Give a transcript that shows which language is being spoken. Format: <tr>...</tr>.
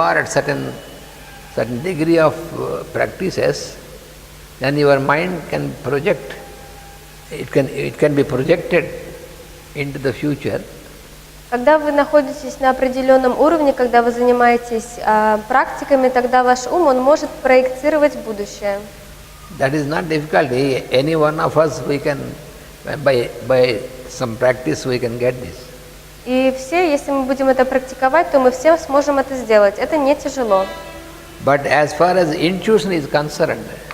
<en>are at certain degree of practices, then your mind can project. It can be projected into the future,</en> <ru>Когда вы находитесь на определенном уровне, когда вы занимаетесь практиками, тогда ваш ум, он может проектировать будущее.</ru> <en>That is not difficult. Any one of us, we can, by some practice, we can get this.</en> <ru>И все, если мы будем это практиковать, то мы все сможем это сделать. Это не тяжело.</ru> <en>But as far as intuition is concerned,</en>